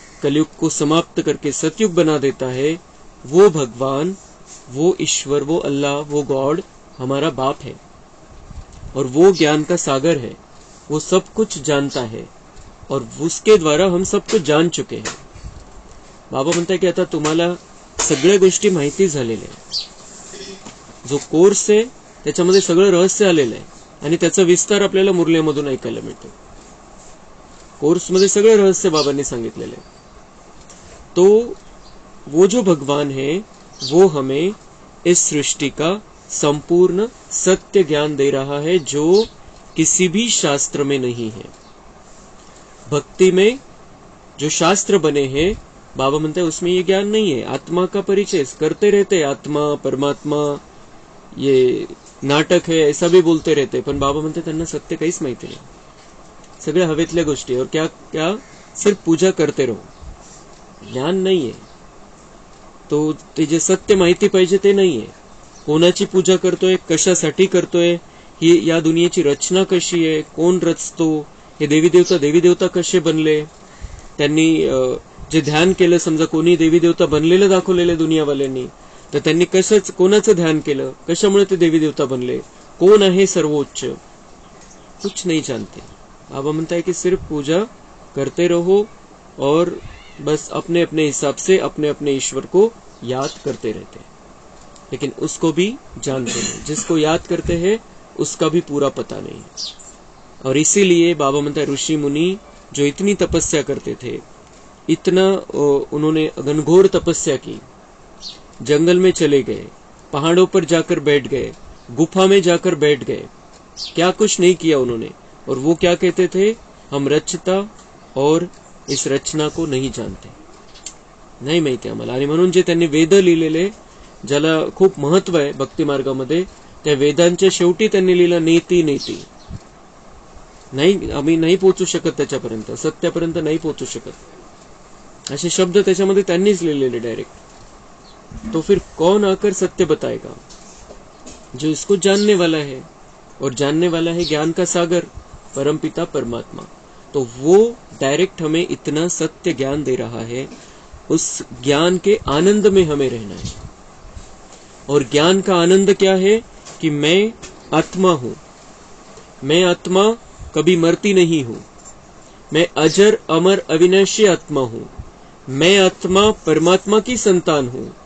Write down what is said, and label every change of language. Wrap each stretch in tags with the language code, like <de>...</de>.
<hi>कलयुग को समाप्त करके सतयुग बना देता है, वो भगवान, वो ईश्वर, वो अल्लाह, वो गॉड हमारा बाप है और वो ज्ञान का सागर है। वो सब कुछ जानता है और उसके द्वारा हम सब कुछ जान चुके हैं.</hi> <mr>बाबा म्हणताय की आता तुम्हाला सगळ्या गोष्टी माहिती झालेल्या आहे. जो कोर्स आहे त्याच्यामध्ये सगळं रहस्य आलेलं आहे आणि त्याचा विस्तार आपल्याला मुरलीमधून ऐकायला मिळतो. कोर्समध्ये सगळे रहस्य बाबांनी सांगितलेले आहे.</mr> <hi>तो वो जो भगवान है वो हमें इस सृष्टि का संपूर्ण सत्य ज्ञान दे रहा है जो किसी भी शास्त्र में नहीं है. भक्ति में जो शास्त्र बने हैं</hi> <mr>बाबा म्हणते</mr> <hi>उसमें ये ज्ञान नहीं है. आत्मा का परिचय करते रहते, आत्मा परमात्मा ये नाटक है ऐसा भी बोलते रहते,</hi> <mr>पण बाबा म्हणते त्यांना सत्य काहीच माहिती नाही. सगळ्या हवेतल्या गोष्टी</mr> <hi>और क्या क्या सिर्फ पूजा करते रहो.</hi> <mr>ज्ञान नाही आहे. तो ते जे सत्य माहिती पाहिजे ते नाही आहे. कोणाची पूजा करतोय, कशासाठी करतोय, ही या दुनियेची रचना कशी आहे, कोण रचतो, हे देवी देवता कसे बनले, त्यांनी जे ध्यान केलं, समजा कोणी देवी देवता बनलेलं दाखवलेलं दुनियावाल्यांनी, तर त्यांनी कोणाचं ध्यान केलं, कशामुळे ते देवी देवता बनले, कोण आहे सर्वोच्च,</mr> <hi>कुछ नहीं जानते. बाबा म्हणता है कि सिर्फ पूजा करते रहो और बस अपने अपने हिसाब से अपने अपने ईश्वर को याद करते रहते हैं, लेकिन उसको भी जानते नहीं. जिसको याद करते हैं उसका भी पूरा पता नहीं. और इसीलिए बाबा म्हणता है ऋषि मुनि जो इतनी तपस्या करते थे, इतना उन्होंने घनघोर तपस्या की, जंगल में चले गए, पहाड़ों पर जाकर बैठ गए, गुफा में जाकर बैठ गए, क्या कुछ नहीं किया उन्होंने. और वो क्या कहते थे, हम रचता और इस रचना को नहीं जानते,</hi> <mr>नाही माहिती आम्हाला. आणि म्हणून जे त्यांनी वेद लिहिलेले, ज्याला खूप महत्व आहे भक्ती मार्गामध्ये, त्या वेदांच्या शेवटी त्यांनी लिहिलं नेती नेती. नाही, आम्ही नाही पोहोचू शकत त्याच्यापर्यंत, सत्यापर्यंत नाही पोहोचू शकत, असे शब्द त्याच्यामध्ये त्यांनीच लिहिलेले डायरेक्ट.</mr> <hi>तो फिर कौन आकर सत्य बताएगा, जो इसको जानने वाला है, और जानने वाला है ज्ञान का सागर परमपिता परमात्मा. तो वो डायरेक्ट हमें इतना सत्य ज्ञान दे रहा है. उस ज्ञान के आनंद में हमें रहना है. और ज्ञान का आनंद क्या है कि मैं आत्मा हूं, मैं आत्मा कभी मरती नहीं हूं, मैं अजर अमर अविनाशी आत्मा हूं, मैं आत्मा परमात्मा की संतान हूं.</hi>